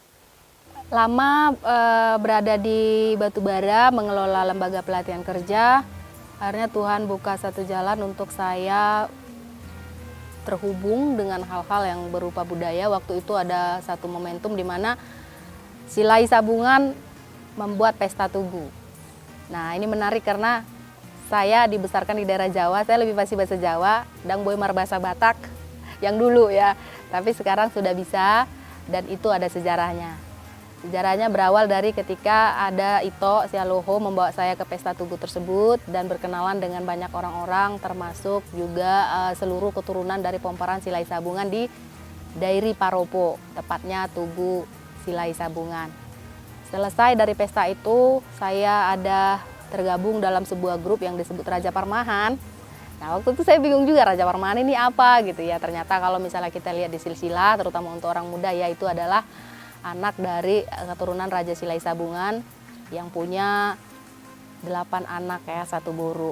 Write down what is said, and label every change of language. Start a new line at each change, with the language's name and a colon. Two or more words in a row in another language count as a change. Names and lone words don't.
Indonesian: Lama berada di Batubara mengelola lembaga pelatihan kerja, akhirnya Tuhan buka satu jalan untuk saya terhubung dengan hal-hal yang berupa budaya. Waktu itu ada satu momentum di mana Silai Sabungan membuat pesta tugu. Nah, ini menarik karena saya dibesarkan di daerah Jawa, saya lebih fasih bahasa Jawa, dan
Batak Toba: boy marbasa Batak
Indonesian: yang dulu ya. Tapi sekarang sudah bisa, dan itu ada sejarahnya. Sejarahnya berawal dari ketika ada Ito Sialoho membawa saya ke pesta tugu tersebut dan berkenalan dengan banyak orang-orang, termasuk juga seluruh keturunan dari Pomparan Silai Sabungan di Dairi Paropo, tepatnya Tugu Silai Sabungan. Selesai dari pesta itu, saya ada tergabung dalam sebuah grup yang disebut Raja Parmahan. Nah, waktu itu saya bingung juga Raja Parmahan ini apa gitu ya. Ternyata kalau misalnya kita lihat di silsilah, terutama untuk orang muda ya, itu adalah anak dari keturunan Raja Silai Sabungan yang punya 8 anak ya, 1 buru.